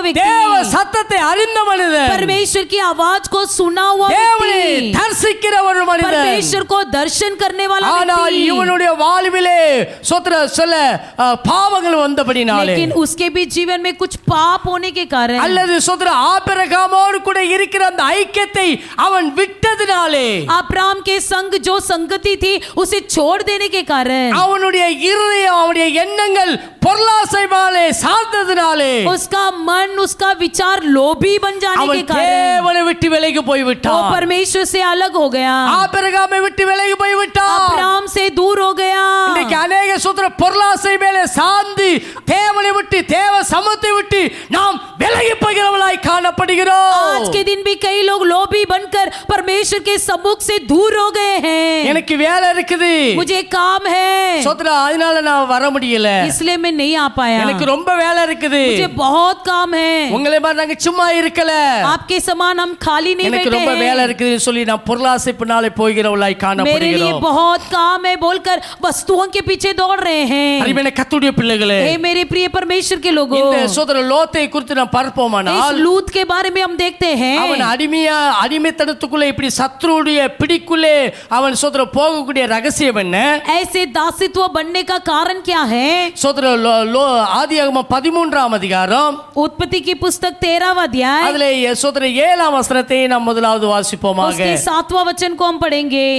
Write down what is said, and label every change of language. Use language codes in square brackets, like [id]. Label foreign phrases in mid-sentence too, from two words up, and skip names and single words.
[ta] தேவ [hi] व्यक्ति, [ta] சத்தத்தை அறிந்த மனிதன், [hi] परमेश्वर की आवाज को सुना हुआ [ta] தேவனை [hi] व्यक्ति, [ta] தரிசிக்கிற ஒரு மனிதன். [hi] परमेश्वर को दर्शन करने वाला [ta] ஆனால் [hi] व्यक्ति। [ta] இவனுடைய வாழ்விலே சொத்திர சில பாவங்கள் வந்தபடினாலே, [hi] लेकिन उसके भी जीवन में कुछ पाप होने के कारण, [ta] அல்லது சொத்திர ஆபிரகாமோடு கூட இருக்கிற அந்த ஐக்கியத்தை அவன் விட்டதினாலே, [hi] अब्राहम के संग जो संगति थी उसे छोड़ देने के कारण, [ta] அவனுடைய இருதயம் அவனுடைய எண்ணங்கள் பொருளாசையாலே சார்ந்ததினாலே [hi] उसका मन उसका विचार लोभी बन जाने [ta] அவன் [hi] के कारण [ta] தேவனை விட்டு விலகி போய் [hi] वो [ta] விட்டான். [hi] परमेश्वर से अलग हो गया, [ta] ஆபிரகாமை விட்டு விலகி போய் விட்டான். [hi] अब्राहम से दूर हो गया। [ta] இன்னைக்கு अनेक சூத்திர பொருளாசை மேலே சார்ந்து தேவனை விட்டு தேவ சமூகத்தை விட்டு நாம் விலகி போகிறவர்களாய் காணப்படுகிறோம். [hi] आज के दिन भी कई लोग लोभी बनकर परमेश्वर के सम्मुख से दूर हो गए हैं। [ta] எனக்கு வேலை இருக்குது, [hi] मुझे काम है, [ta] சோத்ரா, அதனால நான் வர முடியல, [hi] इसलिए मैं नहीं आ पाया, [ta] எனக்கு ரொம்ப வேலை இருக்குது. [hi] मुझे बहुत काम है। [ta] உங்களை மாதிரி நாங்க சும்மா இருக்கல, [hi] आपके समान हम खाली नहीं [ta] எனக்கு [hi] बैठे [ta] ரொம்ப வேலை [hi] हैं, [ta] இருக்குதுன்னு சொல்லி நான் பொருளாசை பின்னாலே போகிறவர்களாய் [hi] मेरे लिए [ta] காணப்படுகிறோம். [hi] बहुत काम है बोलकर वस्तुओं के पीछे दौड़ रहे हैं। [ta] அருமையான கர்த்தருடைய பிள்ளைகளே, [hi] हे मेरे प्रिय परमेश्वर के लोगों, [ta] இந்த சோதர லோத்தை குறித்து நாம் [hi] इस [ta] பார்ப்போமானால், [hi] लूत के बारे में हम देखते [ta] அவன் [hi] हैं, [ta] அடிமைத்தனத்துக்குள்ளே இப்படி சத்ருடைய பிடிக்குள்ளே அவன் சோதர போகக்கூடிய ரகசியம் என்ன? [hi] ऐसे दासित्व बनने का कारण क्या है? [ta] சோதர ஆதியாகமம் 13ஆம் அதிகாரம் [hi] उत्पत्ति की पुस्तक 13वां अध्याय [ta] அதிலே சோதர 7ஆம் வசனத்தை நாம் முதலாவது வாசிப்போமாக. [hi] उसके 7वां वचन को हम पढ़ेंगे।